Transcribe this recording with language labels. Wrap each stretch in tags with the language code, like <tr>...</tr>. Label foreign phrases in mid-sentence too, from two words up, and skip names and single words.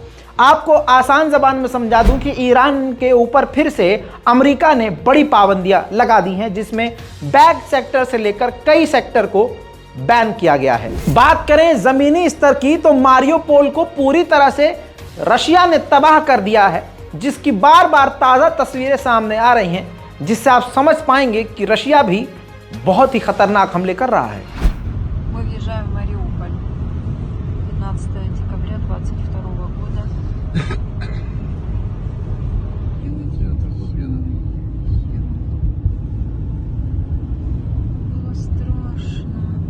<hi>आपको आसान जबान में समझा दूं कि ईरान के ऊपर फिर से अमेरिका ने बड़ी पाबंदियां लगा दी हैं, जिसमें</hi> <en>back sector</en> <hi>से लेकर कई सेक्टर को बैन किया गया है। बात करें जमीनी स्तर की तो मारियोपोल को पूरी तरह से रशिया ने तबाह कर दिया है, जिसकी बार बार ताज़ा तस्वीरें सामने आ रही हैं, जिससे आप समझ पाएंगे कि रशिया भी बहुत ही खतरनाक हमले कर रहा है।</hi> <ru>Мы въезжаем в Мариуполь 15 декабря 2022 года. Было страшно.</ru>